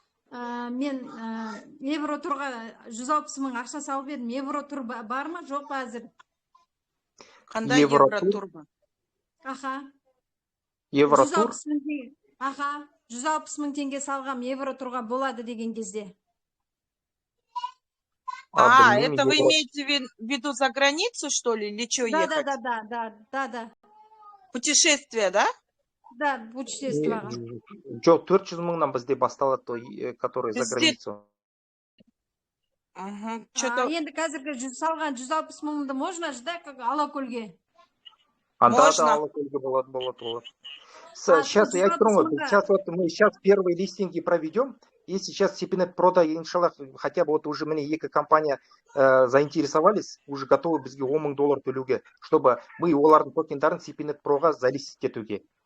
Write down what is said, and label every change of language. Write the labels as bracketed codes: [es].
[kk] Мен евро турға 160 мың ақша салып едім. Евро тур бар ма, жоқ па әзір? Қандай евро тур? Аха. Евро тур? Аха, 160 мың теңге салғам, евро турға болады деген кезде. [ru] Это вы имеете в виду за границу, что ли, или что ехать? Да. Путешествие, да? Да, путешествияға. [kk] Жоқ, 400 мыңнан бізде басталады, [ru] который за границу. [kk] Енді қазіргі салған 160 мыңды [ru] можно же, да, как [kk] Алакөлге? Да, Алакөлге болады. [ru] Сейчас я скажу, мы первые листинги проведем. Если сейчас Сипинет Прода, иншаллах, хотя бы уже [kk] мне екі компания [ru] заинтересовались, уже готовы [kk] бізге $10,000 төлеуге, [ru] чтобы мы [kk] олардың токендарын [ru] Сипинет Проға залистить етуге.